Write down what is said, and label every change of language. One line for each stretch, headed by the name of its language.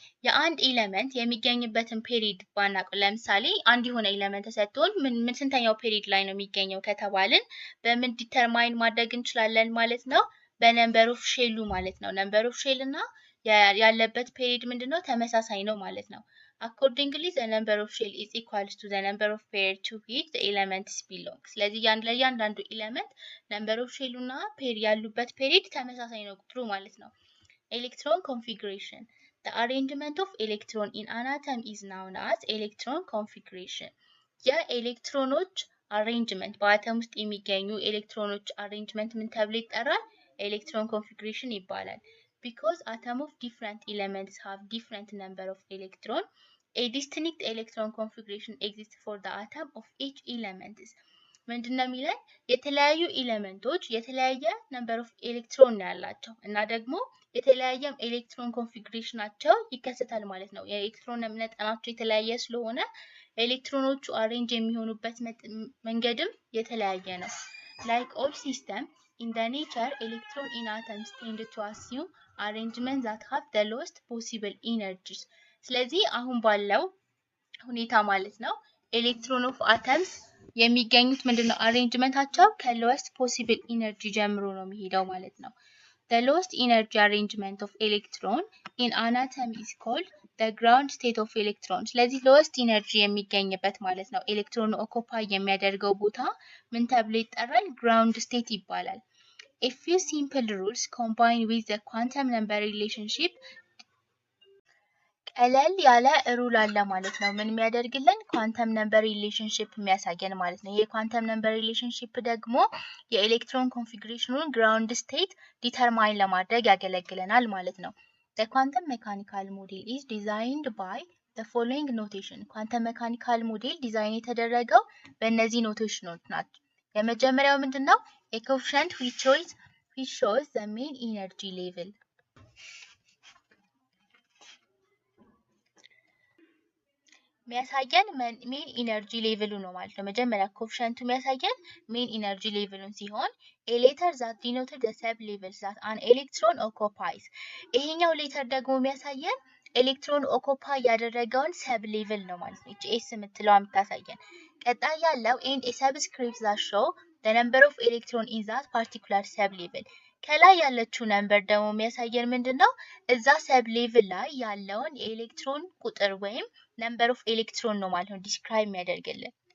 Amharic: የአንድ ኤሌመንት የሚገኝበትን ፔሪድ ባናውቅ ለምሳሌ አንድ የሆነ ኤሌመንት ተሰጥቶን ምን ስንተኛው ፔሪድ ላይ ነው የሚገኘው ከተባልን በምን ዲተርማይን ማድረግ እንችላለን ማለት ነው? በነምበር ኦፍ ሼሉ ማለት ነው። ነምበር ኦፍ ሼል እና ያለበት ፔሪድ ምንድነው? ተመሳሳይ ነው ማለት ነው።
English: Accordingly, the number of shell is equal to the number of pairs to which the elements belong.
Amharic: ስለዚህ ለእያንዳንዱ ኤሌመንት ነምበር ኦፍ ሼሉ እና ያሉበት ፔሪድ ተመሳሳይ ነው ቁጥሩ ማለት ነው። Electron configuration.
English: The arrangement of electron in an atom is known as electron configuration.
Amharic: የኤሌክትሮኖች አሬንጅመንት በአተም ውስጥ የሚገኙ ኤሌክትሮኖች አሬንጅመንት ምን ተብሎ ይጠራል? ኤሌክትሮን ኮንፊግሬሽን ይባላል።
English: Because atoms of different elements have different number of electrons, a distinct electron configuration exists for the atom of each element.
Amharic: ምንድነው የሚለን? የተለያዩ ኤሌመንቶች የተለያየ ነምበር ኦፍ ኤሌክትሮን ያላቸው እና ደግሞ የተለያየ ኤሌክትሮን ኮንፊግሬሽናቸው ይከሰታል ማለት ነው። የኤሌክትሮን መጠናቸው የተለያየ ስለሆነ ኤሌክትሮኖቹ አሬንጅ የሚሆኑበት መንገድም የተለያየ ነው።
English: Like all systems in the nature, electron in atoms tend to assume arrangements that have the lowest possible energies.
Amharic: ስለዚህ አሁን ባለው ሁኔታ ማለት ነው ኤሌክትሮን ኦፍ አተምስ የሚገኙት ምንድነው አሬንጅመንታቸው ከሎወስት ፖሲብል ኢነርጂ ጀምሮ ነው የሚሄደው ማለት ነው።
English: The lowest energy arrangement of electron in an atom is called the ground state of electron.
Amharic: ስለዚህ lowest energy የሚገኝበት ማለት ነው ኤሌክትሮን ኦኩፓይ የሚያደርገው ቦታ ምን ተብሎ ይጠራል?
English: ground state
Amharic: ይባላል።
English: A few simple rules combined with the quantum number relationship
Amharic: ቀለል ያለ ሩል አለ ማለት ነው። ምን የሚያደርግልን? ኳንተም ነምበር ሪሌሽንሺፕ የሚያሳየን ማለት ነው። የኳንተም ነምበር ሪሌሽንሺፕ ደግሞ የኤሌክትሮን ኮንፊግሬሽኑን ግራውንድ ስቴት ዲተርማይን ለማድረግ ያገለግለናል ማለት ነው።
English: The quantum mechanical model is designed by the following notation.
Amharic: ኳንተም ሜካኒካል ሞዴል ዲዛይን የተደረገው በእነዚህ ኖቴሽኖች ናቸው። የመጀመሪያው ምንድነው?
English: A coefficient which shows which shows the main energy level.
Amharic: የሚያሳየን ሜን ኢነርጂ ሌቭሉ ነው ማለት ነው። መጀመሪያ ኮኤፊሽንቱ የሚያሳየን ሜን ኢነርጂ ሌቭሉን ሲሆን
English: a letter that denoted the sub levels that an electron occupies
Amharic: ይሄኛው ሌተር ደግሞ የሚያሳየን ኤሌክትሮን ኦኮፓይ ያደረገውን ሰብ ሌቭል ነው ማለት ነው። ኤስ የምትለው የምታሳየን ቀጣይ ያለው
English: and a subscript that show the number of electron in that particular sub level
Amharic: ከላይ ያለችው ነምበር ደግሞ የሚያሳየን ምንድነው እዛ ሰብ ሌቭል ላይ ያለውን የኤሌክትሮን ቁጥር ወይም
English: number of electron
Amharic: ነው ማለት ነው ዲስክራይብ የሚያደርግልን።